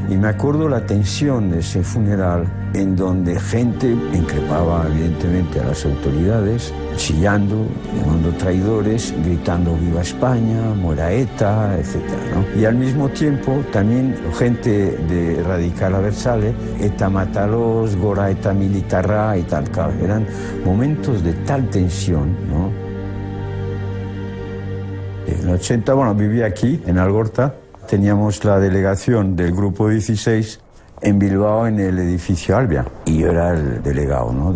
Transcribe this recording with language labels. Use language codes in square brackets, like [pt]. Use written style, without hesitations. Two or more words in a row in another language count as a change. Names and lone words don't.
[es] Y me acuerdo la tensión de ese funeral, en donde gente increpaba evidentemente a las autoridades, chillando, llamando traidores, gritando viva España, muera ETA, etcétera, ¿no? Y al mismo tiempo también gente de radical abertzale, ETA mátalos, [eu] gora ETA militarra [es] y tal, claro, eran momentos de tal tensión, ¿no? En el 80, bueno, vivía aquí, en Algorta, teníamos la delegación del Grupo 16 en Bilbao, en el edificio Albia, y yo era el delegado, ¿no?